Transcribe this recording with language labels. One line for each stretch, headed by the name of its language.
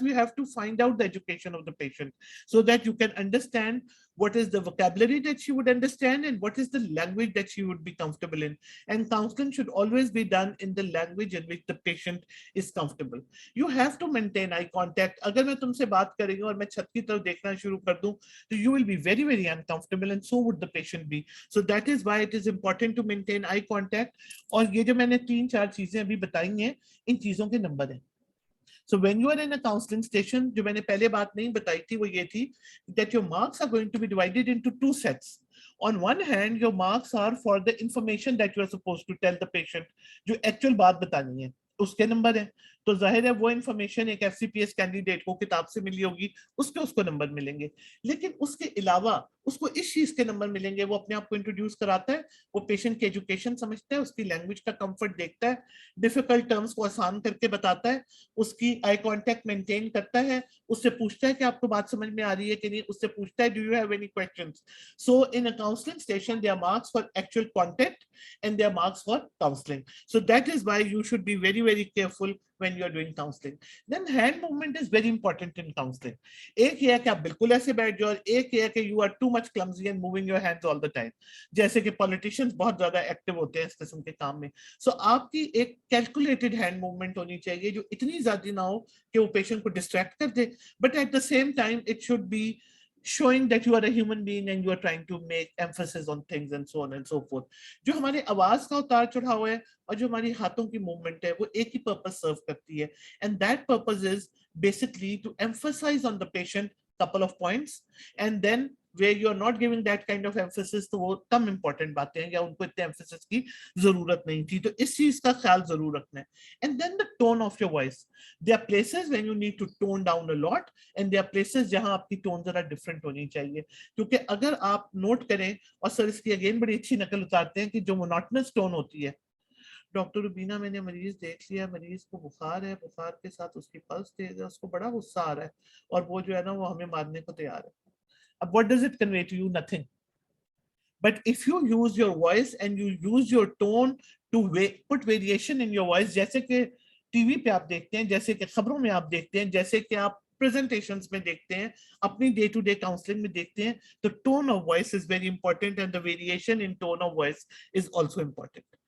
English: You have to find out the education of the patient so that you can understand what is the vocabulary that she would understand and what is the language that she would be comfortable in. And counseling should always be done in the language in which the patient is comfortable. You have to maintain eye contact.
Hindi: अगर मैं तुमसे बात करेंगे और मैं छत की तरफ देखना शुरू कर दूं, तो
English: you will be very, very uncomfortable, and so would the patient be. So that is why it is important to maintain eye contact.
Hindi: और ये जो मैंने 3-4 चीजें अभी बताई हैं, इन चीजों के नंबर हैं.
English: So when you are in a counseling station,
Hindi: जो मैंने पहले बात नहीं बताई थी वो ये थी
English: that your marks are going to be divided into 2 sets. On one hand, your marks are for the information that you are supposed to tell the patient,
Hindi: जो actual बात बतानी है, उसके नंबर है. तो जाहिर है वो इन्फॉर्मेशन एक एफसीपीएस कैंडिडेट को किताब से मिली होगी, उसको नंबर मिलेंगे. लेकिन उसके अलावा उसको इस चीज के नंबर मिलेंगे, वो अपने आप को इंट्रोड्यूस कराता है, वो पेशेंट की एजुकेशन समझता है, उसकी लैंग्वेज का कंफर्ट देखता है, डिफिकल्ट टर्म्स को आसान करके बताता है, उसकी आई कांटेक्ट मेंटेन करता है, उससे पूछता है कि आपको बात समझ में आ रही है कि नहीं, उससे पूछता है
English: Do you have any questions. So in a counselling station there are marks for actual content and their marks for counseling. So that is why you should be very, very careful when you are doing counseling. Then hand movement is very important in counseling.
Hindi: एक ये है कि आप बिल्कुल ऐसे बैठ जाओ, और एक ये है कि
English: you are too much clumsy and moving your hands all the time.
Hindi: जैसे कि politicians बहुत ज्यादा एक्टिव होते हैं इस किस्म के काम में.
English: So
Hindi: आपकी एक calculated hand movement होनी चाहिए जो इतनी ज्यादा ना हो कि वो पेशेंट को डिस्ट्रैक्ट कर दे,
English: but at the same time it should be showing that you are a human being and you are trying to make emphasis on things and so on and so forth.
Hindi: जो हमारे आवाज का उतार चढ़ाव है और जो हमारी हाथों की मूवमेंट है वो एक ही पर्पस सर्व करती है,
English: and that purpose is basically to emphasize on the patient couple of points and then where you are not giving that kind of emphasis,
Hindi: तो वो कम important बातें हैं या उनको इतने emphasis की जरूरत नहीं थी, तो इस चीज का ख्याल जरूर रखना है.
English: And then the tone of your voice. There are places when you need to tone down a lot, and there are places
Hindi: जहां आपकी tone जरा different होनी चाहिए, क्योंकि अगर आप note करें, और सर इसकी again बड़ी अच्छी नकल उतारते हैं कि जो monotonous tone होती है, डॉक्टर रुबीना मैंने मरीज देख लिया, मरीज को बुखार है, बुखार के साथ उसकी पल्स तेज है, उसको बड़ा गुस्सा आ रहा है, और वो जो है ना वो हमें मारने को तैयार है.
English: अब what does it convey to you? Nothing. But if you use your voice and you use your tone to put variation in your voice,
Hindi: जैसे कि टीवी पे आप देखते हैं, जैसे कि खबरों में आप देखते हैं, जैसे कि आप presentations में देखते हैं,
English: अपनी day to day counseling में देखते हैं, the tone of voice is very important, and the variation in tone of voice is also important.